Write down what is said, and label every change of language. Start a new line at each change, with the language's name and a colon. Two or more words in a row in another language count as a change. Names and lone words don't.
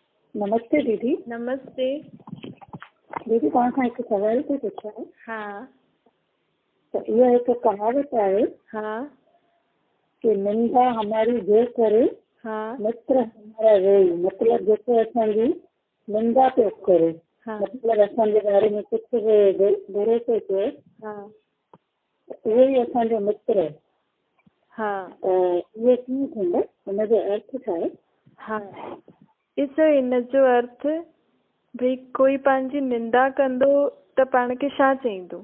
Sindhi: नमस्ते दीदी। नमस्ते। दीदी तव्हां खां हिकु सवाल थी पुछां। हाँ त इहा हिकु कहावत आहे हाँ
Hindi: कि निंदा हमारी जे करे
Sindhi: हाँ
Hindi: मित्र हमारा रोई।
Sindhi: मतलब जेको असांजी निंदा पियो करे, हाँ मतलब असांजे बारे में कुझु बि बुरो थो चए, हाँ उहो ई असांजो मित्र आहे। हाँ त इहे कीअं थींदो, हुनजो अर्थ छा आहे? हाँ ॾिसो, हिन जो अर्थ भई कोई पंहिंजी निंदा कंदो त पाण खे छा चईंदो?